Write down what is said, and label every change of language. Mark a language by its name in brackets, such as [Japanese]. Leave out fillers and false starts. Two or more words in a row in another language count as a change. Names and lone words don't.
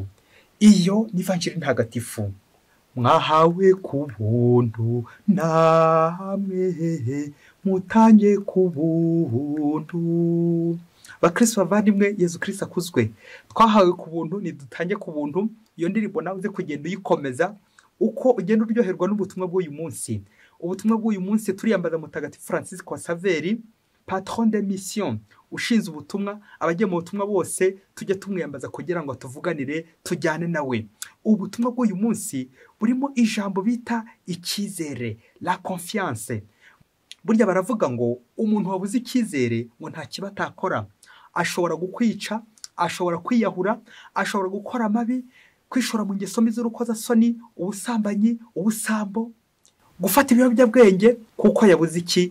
[Kinyarwanda] Iyo ni Ivanjili ntagatifu. Mwahawe ku buntu, namwe mutange ku buntu. Bakristo bavandimwe, Yesu Kristo akuzwe. Twahawe ku buntu, ni dutange ku buntu. Iyo ndirimbo nawe uze kugenda uyikomeza uko ugenda uryoherwa n'ubutumwa bw'uyu munsi. Ubutumwa bw'uyu munsi turiyambaza Mutagatifu Francisco Saveri, [French] patron de mission, [Kinyarwanda] ushinze ubutumwa. Abagiye mu butumwa bose tujye tumwiyambaza kugira ngo tuvuganire, tujyane nawe. Ubutumwa bw'uyu munsi burimo ijambo bita icyizere, [French] la confiance. [Kinyarwanda] Burya baravuga ngo umuntu wabuze icyizere ngo nta kiba atakora. Ashobora gukwica, ashobora kwiyahura, ashobora gukora amabi, kwishora mu ngeso mbi z'urukozasoni, ubusambanyi, ubusambo, gufata ibiyobyabwenge, kuko yabuze iki?